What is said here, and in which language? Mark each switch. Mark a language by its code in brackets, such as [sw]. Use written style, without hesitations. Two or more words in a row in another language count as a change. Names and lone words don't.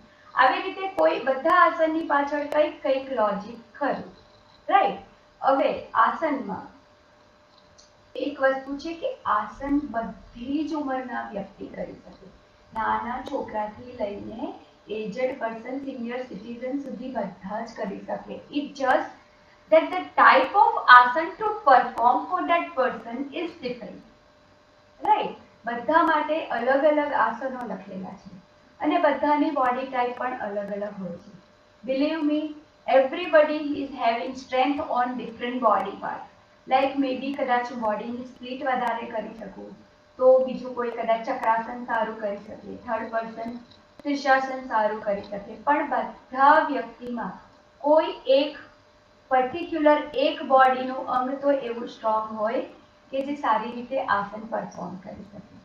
[gu] આવી રીતે કોઈ બધા આસનની પાછળ કંઈક લોજિક ખરું, રાઈટ? હવે આસનમાં એક વસ્તુ છે કે આસન બધી જ ઉંમરના વ્યક્તિ કરી શકે, નાના છોકરાથી લઈને [en] aged person, senior citizen [gu] સુધી બધા જ કરી શકે. [en] it just that the type of આસન to perform for that person is different, right? [gu] બધા માટે અલગ અલગ આસનો લખેલા છે અને બધાની બોડી ટાઈપ પણ અલગ અલગ હોય છે. [en] Believe me, everybody is having strength on different body parts. like maybe [gu] કદાચ બોડીની સ્પ્લિટ વધારે કરી શકું તો બીજું કોઈ કદાચ ચક્રાસન સારું કરી શકે, [en] third person [gu] શીર્ષાસન સારું કરી શકે, પણ બધા વ્યક્તિમાં કોઈ એક પર્ટિક્યુલર એક બોડીનું અંગ તો એવું સ્ટ્રોંગ હોય કે જે સારી રીતે આસન પરફોર્મ કરી શકે.